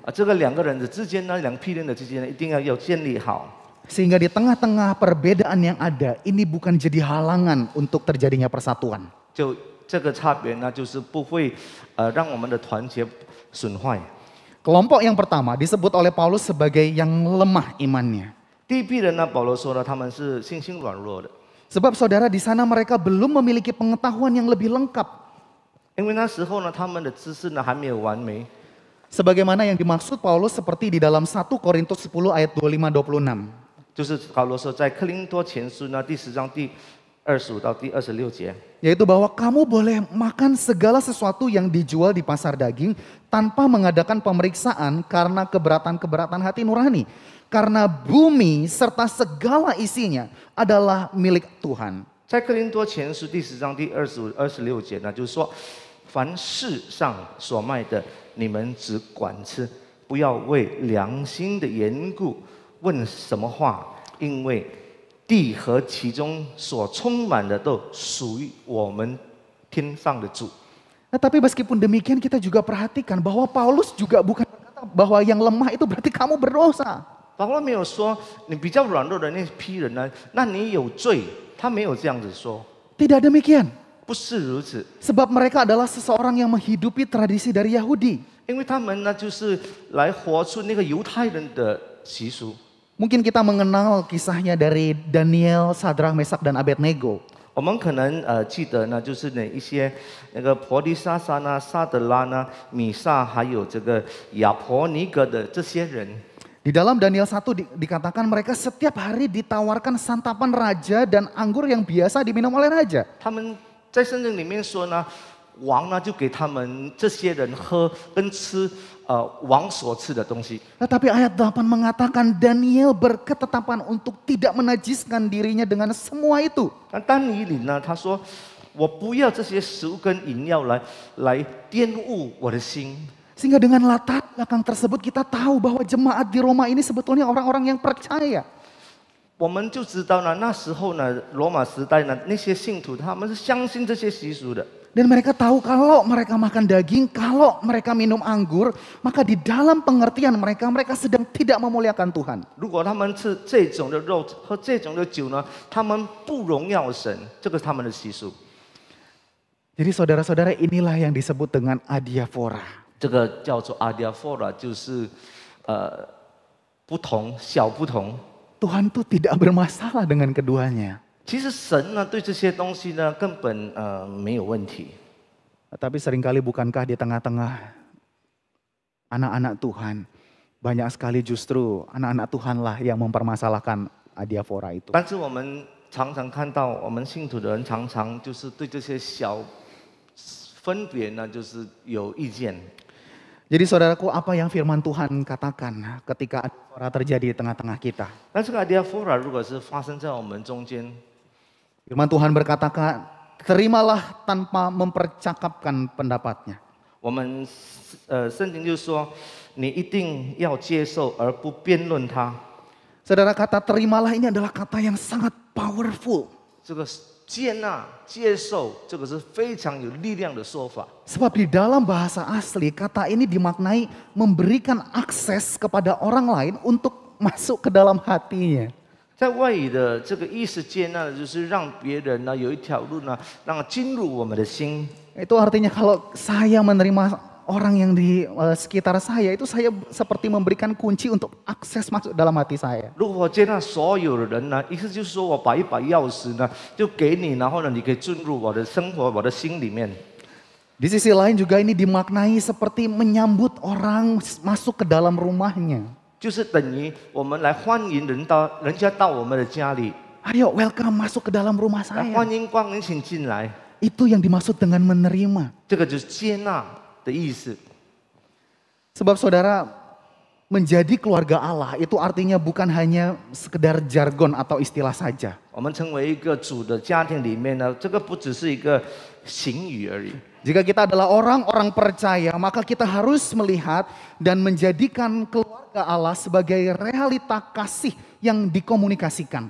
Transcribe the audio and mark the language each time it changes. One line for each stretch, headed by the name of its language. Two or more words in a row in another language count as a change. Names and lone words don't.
Chinese: 这个两个人的之间呢，两批人的之间呢，一定要建立好。
Indonesian: Sehingga di tengah-tengah perbedaan yang ada, ini bukan jadi halangan untuk terjadinya persatuan.
Chinese: 就这个差别呢，就是不会让我们的团结损坏。
Indonesian: Kelompok yang pertama disebut oleh Paulus sebagai yang lemah imannya.
Chinese: 第一批人呢，保罗说了，他们是信心软弱的，
Indonesian: Sebab saudara di sana mereka belum memiliki pengetahuan yang lebih lengkap.
Chinese: 因为那时候呢，他们的知识呢还没有完美。
Indonesian: Sebagaimana yang dimaksud Paulus seperti di dalam 1 Korintus 10 ayat 25-26.
Chinese: 就是保罗说，在克林多前书呢第10章第25到第26节。
Indonesian: Yaitu bahwa kamu boleh makan segala sesuatu yang dijual di pasar daging tanpa mengadakan pemeriksaan karena keberatan-keberatan hati nurani. Karena bumi serta segala isinya adalah milik Tuhan.
Chinese: 在克林多前书第10章第25、26节呢，就是说，凡世上所卖的，你们只管吃，不要为良心的缘故问什么话，因为地和其中所充满的都属于我们天上的主。
Indonesian: Nah, tapi meskipun demikian kita juga perhatikan bahwa Paulus juga bukan berkata bahwa yang lemah itu berarti kamu berdosa.
Chinese: 保罗没有说你比较软弱的那批人呢，那你有罪，他没有这样子说，
Indonesian: Tidak demikian.
Chinese: 不是如此，
Indonesian: Sebab mereka adalah seseorang yang menghidupi tradisi dari Yahudi.
Chinese: 因为他们呢就是来活出那个犹太人的习俗。
Indonesian: Mungkin kita mengenal kisahnya dari Daniel, Sadrach, Mesak, dan Abednego.
Chinese: 我们可能记得呢，就是一些那个婆利沙撒呢、撒德拉呢、米萨，还有这个亚伯尼格的这些人。
Indonesian: Di dalam Daniel 1 dikatakan mereka setiap hari ditawarkan santapan raja dan anggur yang biasa diminum oleh raja.
Chinese: 他们在圣经里面说呢，王呢就给他们这些人喝跟吃王所吃的东西。
Indonesian: Tetapi ayat 8 mengatakan Daniel berketetapan untuk tidak menajiskan dirinya dengan semua itu.
Chinese: 那但以理呢，他说我不要这些食物跟饮料来玷污我的心。
Indonesian: Sehingga dengan latar belakang tersebut kita tahu bahwa jemaat di Roma ini sebetulnya orang-orang yang percaya.
Chinese: 我们就知道呢，那时候呢，罗马时代呢，那些信徒他们是相信这些习俗的。
Indonesian: Dan mereka tahu kalau mereka makan daging, kalau mereka minum anggur, maka di dalam pengertian mereka, mereka sedang tidak memuliakan Tuhan.
Chinese: 如果他们吃这种的肉喝这种的酒呢，他们不荣耀神，这个是他们的习俗。
Indonesian: Jadi saudara-saudara, inilah yang disebut dengan adiaphora.
Chinese: 这个叫做 adiaphora， 就是不同，小不同。
Indonesian: Tuhan tuh tidak bermasalah dengan keduanya.
Chinese: 其实神呢对这些东西呢根本没有问题。
Indonesian: Tapi seringkali bukankah di tengah-tengah anak-anak Tuhan, banyak sekali justru anak-anak Tuhanlah yang mempermasalahkan adiaphora itu.
Chinese: 但是我们常常看到，我们信徒的人常常就是对这些小分别呢，就是有意见。
Indonesian: Jadi saudaraku, apa yang firman Tuhan katakan ketika adiaphora terjadi di tengah-tengah kita?
Chinese: 但这个 adiaphora 如果是发生在我们中间，
Indonesian: Firman Tuhan berkata, terimalah tanpa mempercakapkan pendapatnya.
Chinese: 我们圣经就说，你一定要接受而不辩论它。
Indonesian: Saudara, kata terimalah ini adalah kata yang sangat powerful.
Chinese: 这个接纳、接受，这个是非常有力量的说法。
Indonesian: Sebab di dalam bahasa asli kata ini dimaknai memberikan akses kepada orang lain untuk masuk ke dalam hatinya.
Chinese: 在外语的这个意思接纳的就是让别人呢有一条路呢，让进入我们的心。
Indonesian: Itu artinya kalau saya menerima orang yang di sekitar saya, itu saya seperti memberikan kunci untuk akses masuk dalam hati saya.
Chinese: 如果我接纳所有的人呢，意思就是说我把一把钥匙呢就给你，然后呢你可以进入我的生活、我的心里面。
Indonesian: Di sisi lain juga ini dimaknai seperti menyambut orang masuk ke dalam rumahnya.
Chinese: 就是等于我们来欢迎人家到我们的家里，
Indonesian: Ayo welcome masuk ke dalam rumah
Chinese: 来
Indonesian: saya.
Chinese: 欢迎光临，请进来。
Indonesian: Itu yang dimaksud dengan menerima.
Chinese: 这个就是接纳的意思。
Indonesian: Sebab saudara, menjadi keluarga Allah itu artinya bukan hanya sekedar jargon atau istilah saja.
Chinese: 我们成为一个主的家庭里面呢，这个不只是一个形语而已。
Indonesian: Jika kita adalah orang-orang percaya, maka kita harus melihat dan menjadikan keluarga Allah sebagai realita kasih yang dikomunikasikan.